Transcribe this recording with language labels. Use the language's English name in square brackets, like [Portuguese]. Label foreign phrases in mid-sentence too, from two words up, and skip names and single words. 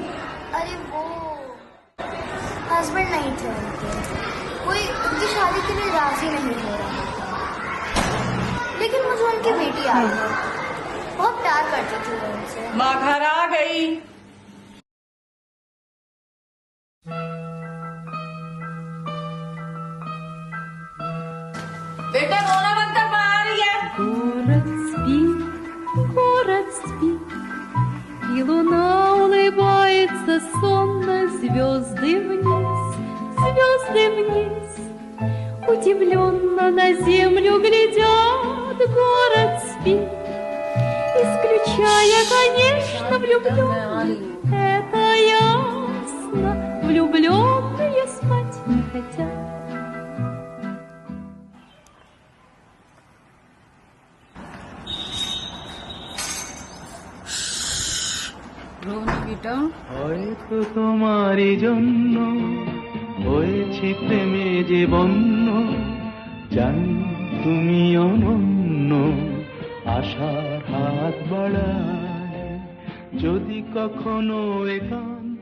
[Hindi] अरे वो हस्बैंड नहीं थे उनके, कोई उनकी शादी के लिए राजी नहीं हो रहा था, लेकिन मुझे उनकी बेटी आ गई। बहुत प्यार करती थी वो उनसे। माँ घर आ गई। बेटा रोना मत कर, माँ आ रही है। [Russian] Город спит, и луна улыбается сонно, звезды вниз, удивленно на землю глядят, город спит, исключая, конечно, влюбленных, это ясно, влюбленные спать не хотят. [Bangla] বেটা হয়তো তোমারই জন্য হয়েছি প্রেমে যে বন্য, জানি তুমি অনন্য, আশার হাত বাড়ায় যদি কখনো একা